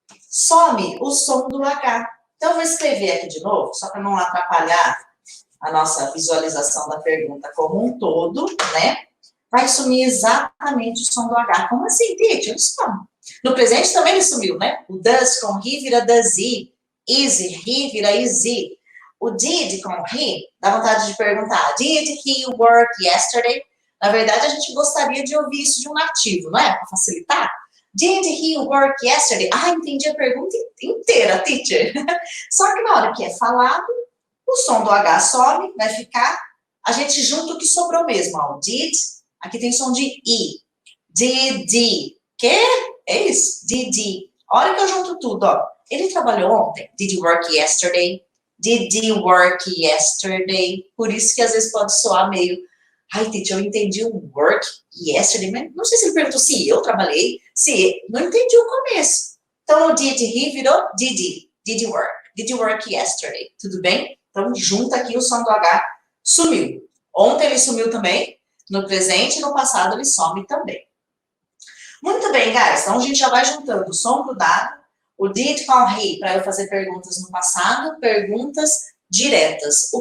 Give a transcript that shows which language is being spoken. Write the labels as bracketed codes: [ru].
[pt] Some o som do H. Então, eu vou escrever aqui de novo, só para não atrapalhar a nossa visualização da pergunta como um todo, né? Vai sumir exatamente o som do H. Como assim, Tite? Ele some. No presente também ele sumiu, né? O does com he vira does he. Easy, he vira easy. O did com he, dá vontade de perguntar, [en] did he work yesterday? [pt] Na verdade, a gente gostaria de ouvir isso de um nativo, não é? Para facilitar. [en] Did he work yesterday? [pt] Entendi a pergunta inteira, teacher. Só que na hora que é falado, o som do H some, vai ficar, a gente junta o que sobrou mesmo. O did, aqui tem som de I. Did. Que? É isso? Did. A hora que eu junto tudo, ele trabalhou ontem. [en] Did you work yesterday? Did you work yesterday? [pt] Por isso que às vezes pode soar meio... teacher, eu entendi o [en] work yesterday, [pt] mas não sei se ele perguntou se eu trabalhei, não entendi o começo. Então, o did he virou [en] did you work? Did you work yesterday? [pt] Tudo bem? Então, junta aqui o som do H, sumiu. Ontem ele sumiu também, no presente e no passado ele some também. Muito bem, guys, então a gente já vai juntando o som grudado, o did com he, para eu fazer perguntas no passado, perguntas diretas.